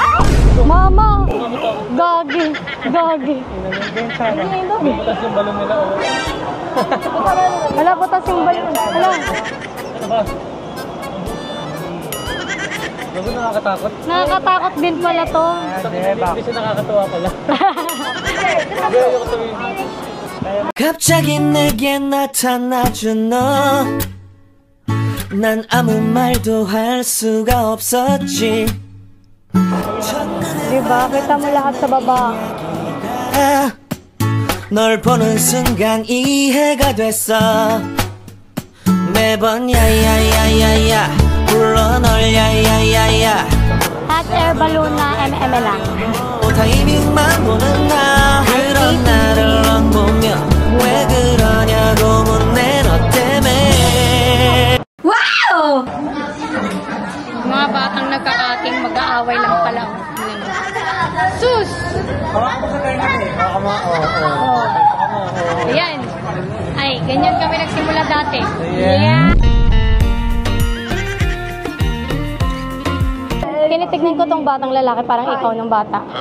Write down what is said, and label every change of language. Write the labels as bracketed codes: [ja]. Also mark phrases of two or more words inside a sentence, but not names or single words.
[tl] Mama! Gagi! Gagi! Butas yung balon nila. Hala, butas yung balon. Hala. Ano ba? Bago nakakatakot. Nakakatakot din pala to. Hindi siya nakakatawa pala. [ko] 갑자기 내게 나타나준 너 난 아무 말도 할 수가 없었지 [tl] Diba? Kita mo lahat sa baba. [ko] 널 보는 순간 이해가 됐어 매번 야야야야야 불러 널 야야야야 [en] Hot air balloon [tl] na MM lang. [ko] 타이밍만 보는 나 그런 나를 넌 보며 왜 그러냐고 묻네 너 때문에 [en] Wow! [tl] Mga batang nagkakating mag-aaway lang pala. Sus! Ayan. Ay, ganyan kami nagsimula dati. [en] Yeah. [tl] Tinitignan ko tong batang lalaki, parang ikaw ng bata.